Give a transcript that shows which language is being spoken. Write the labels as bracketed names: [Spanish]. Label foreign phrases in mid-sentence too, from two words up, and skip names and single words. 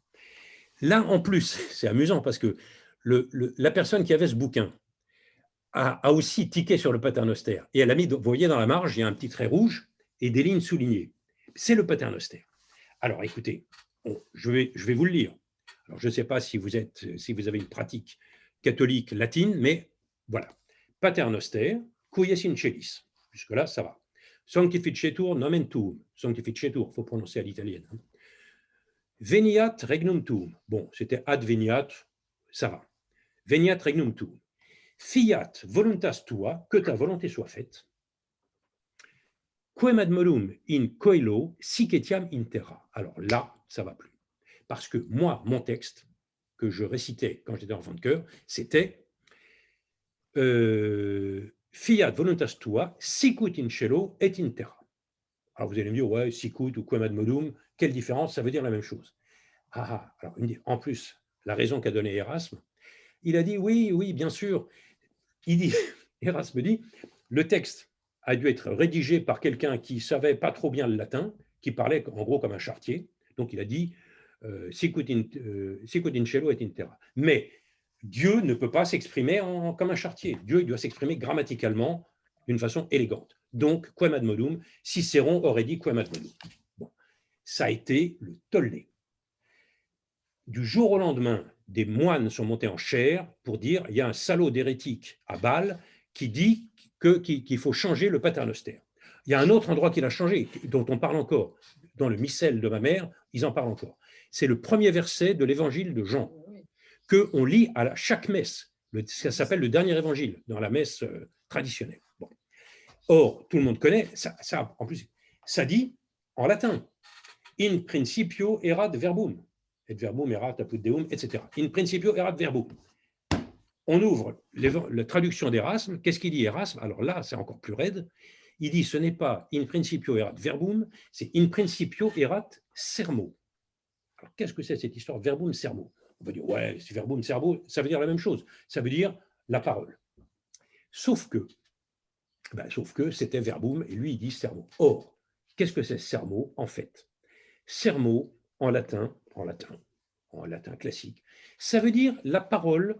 [French] Là, en plus, c'est amusant parce que la personne qui avait ce bouquin a aussi tiqué sur le paternoster et elle a mis, vous voyez dans la marge, il y a un petit trait rouge et des lignes soulignées. C'est le paternoster. Alors, écoutez, je vais vous le lire. Alors, je ne sais pas si vous avez une pratique catholique latine, mais voilà. [Latin] Paternoster, quies in celis. [French] Jusque-là, ça va. [Latin] Sanctificetur nomen tuum. Sanctificetur, [French] il faut prononcer à l'italienne. [Latin] Veniat regnum tuum. [French] Bon, c'était adveniat, ça va. [Latin] Veniat regnum tuum. Fiat voluntas tua, [French] que ta volonté soit faite. [Latin] Quem ad modum in coelo sic etiam in terra. [French] Alors là, ça va plus. Parce que moi, mon texte, que je récitais quand j'étais enfant de chœur, c'était [Latin] Fiat voluntas tua, sicut in cielo et in terra. [French] Alors vous allez me dire, ouais, [Latin] sicut ou quem ad modum, [French] quelle différence? Ça veut dire la même chose. Alors, en plus, la raison qu'a donnée Erasme, il a dit, oui, bien sûr. Erasme dit, le texte a dû être rédigé par quelqu'un qui ne savait pas trop bien le latin, qui parlait en gros comme un charretier. Donc il a dit, [Latin] sicut in cielo et in terra. [French] Mais Dieu ne peut pas s'exprimer comme un charretier. Dieu il doit s'exprimer grammaticalement d'une façon élégante. Donc, [Latin] quem ad modum, [French] Cicéron aurait dit [Latin] quem ad modum. [French] Bon, ça a été le tollé. Du jour au lendemain, des moines sont montés en chaire pour dire il y a un salaud d'hérétique à Bâle qui dit qu'il faut changer le paternoster. Il y a un autre endroit qu'il a changé, dont on parle encore. Dans le missel de ma mère, ils en parlent encore. C'est le premier verset de l'évangile de Jean, qu'on lit à chaque messe. Ça s'appelle le dernier évangile, dans la messe traditionnelle. Bon. Or, tout le monde connaît, en plus, ça dit en latin. [Latin] In principio erat verbum. Et verbum erat apud deum, etc. In principio erat verbum. [French] On ouvre la traduction d'Erasme. Qu'est-ce qu'il dit Erasme? Alors là, c'est encore plus raide. Il dit ce n'est pas [Latin] in principio erat verbum, c'est in principio erat sermo. [French] Alors qu'est-ce que c'est cette histoire [Latin] verbum sermo? [French] On va dire ouais, c'est [Latin] verbum sermo, [French] ça veut dire la même chose. Ça veut dire la parole. Sauf que c'était verbum et lui il dit sermo. Or, qu'est-ce que c'est sermo en fait? Sermo en latin classique, ça veut dire la parole.